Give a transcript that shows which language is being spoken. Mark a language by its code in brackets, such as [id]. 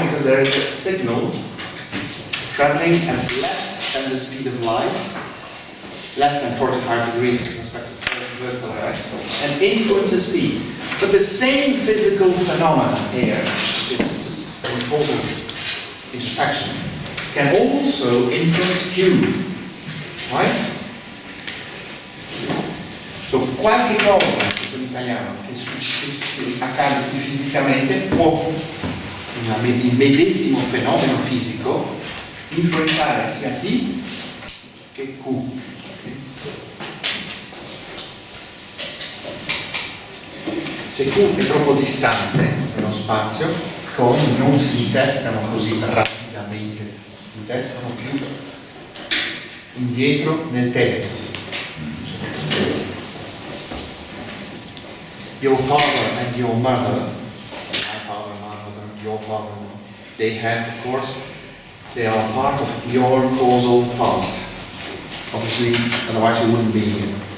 [en] Because there is a signal traveling at less than the speed of light, less than 45 degrees with respect to vertical direction, and influences P. But the same physical phenomena here, which is an important intersection, can also influence Q, right? [it] So, qualche cosa, in italiano, che accade più fisicamente può, il medesimo fenomeno fisico, influenzare sia P che Q. Se Q è troppo distante nello spazio, i coni non si intersecano così rapidamente, si intersecano più indietro nel tempo. [en] Your father and your mother, my father and my mother, your father and mother, they have, of course, they are part of your causal past. Obviously, otherwise you wouldn't be here.